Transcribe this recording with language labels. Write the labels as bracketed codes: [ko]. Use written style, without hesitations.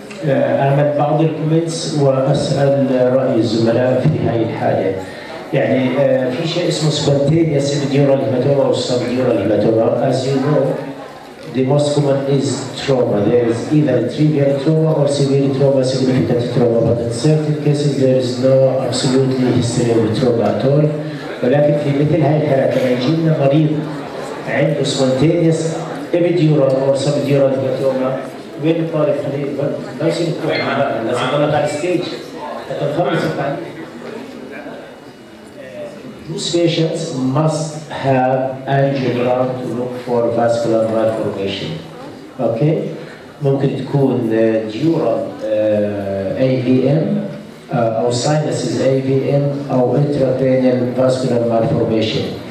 [ar] أعمل بعض الكومنتس وأسأل رأي الزملاء في هذه الحالة. يعني في شيء اسمه [en] spontaneous epidural hematoma [ar] أو [en] subdural hematoma. As you know, the most common is trauma. There is either trivial trauma or severe trauma, significant trauma, but in certain cases there is no absolutely history of trauma at all. [ar] ولكن في مثل هاي الحالات لما يجي لنا مريض عنده [en] spontaneous epidural or subdural hematoma، [ar] وين الطالب خليه ما يصير يكون لازم يضلك على الستيج حتى نخلص التعليم. [en] Those patients must have angiogram to look for vascular malformation. Okay? [ar] ممكن تكون [en] dural AVM [ar] أو [en] sinuses AVM أو intracranial vascular malformation.